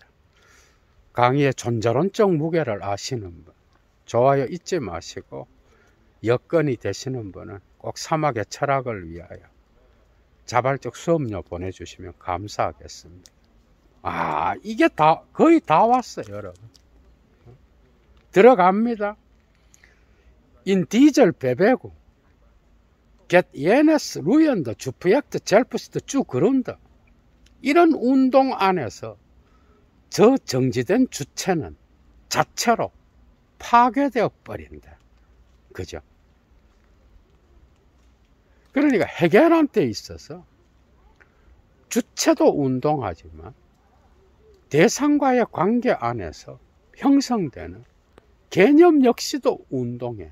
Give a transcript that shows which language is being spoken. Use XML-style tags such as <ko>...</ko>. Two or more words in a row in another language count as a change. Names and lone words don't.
<ko>강의의 존재론적 무게를 아시는 분, 좋아요 잊지 마시고 여건이 되시는 분은 꼭 사막의 철학을 위하여 자발적 수업료 보내주시면 감사하겠습니다. 이게 다 거의 다 왔어요, 여러분. 들어갑니다.</ko> <de>In dieser Bewegung geht jenes ruhende Subjekt selbst zugrunde.</de> <ko>이런 운동 안에서 저 정지된 주체는 자체로 파괴되어 버린다. 그죠? 그러니까 해겔한테 있어서 주체도 운동하지만 대상과의 관계 안에서 형성되는 개념 역시도 운동해.</ko>